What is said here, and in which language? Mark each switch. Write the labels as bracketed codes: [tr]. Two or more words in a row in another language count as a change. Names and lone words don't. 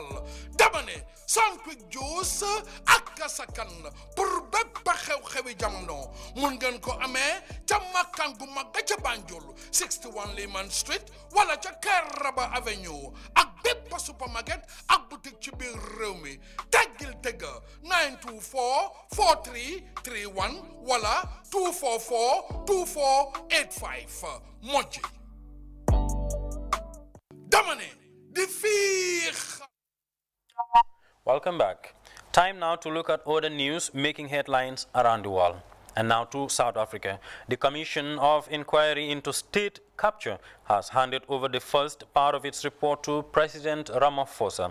[wo] Dama ne Sunquick juice ak kasakan pour bépp xew-xewi jamono mun ngeen ko amee ca makkaan gu mag ca Banjul 61 Lehman Street wala ca Caravan Avenue ak bépp supermarket ak boutique ci biir réew mi. Teggil tëgga 924-4331 wala 244-2485 moji dama ne di fiix. [en] Welcome back. Time now to look at other news making headlines around the world. And now to South Africa. The Commission of Inquiry into State Capture has handed over the first part of its report to President Ramaphosa.